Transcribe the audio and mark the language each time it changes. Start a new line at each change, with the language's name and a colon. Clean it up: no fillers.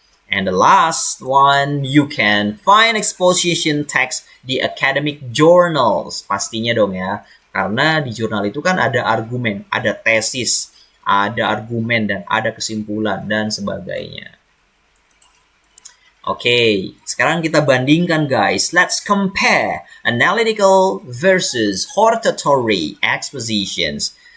English: And the last one, you can find exposition text
Indonesian: di
English: academic journals.
Indonesian: Pastinya dong ya, karena di jurnal itu kan ada argumen, ada tesis, ada argumen, dan ada kesimpulan, dan sebagainya. Oke, sekarang kita bandingkan guys.
English: Let's compare analytical versus hortatory expositions.